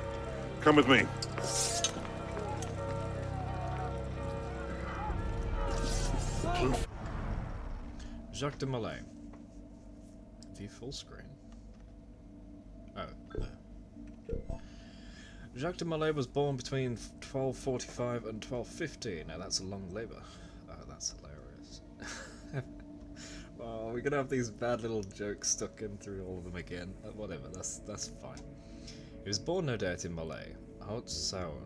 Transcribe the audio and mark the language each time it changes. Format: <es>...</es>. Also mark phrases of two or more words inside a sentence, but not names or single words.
<en>Come with me. Jacques de Molay. View full screen. Oh, no. Jacques de Molay was born between 1245 and 1250. Now that's a long labour. Oh, that's hilarious. Well, we're gonna have these bad little jokes stuck in through all of them again. Whatever, that's fine. He was born, no doubt, in Molay, Haute-Saône.</en>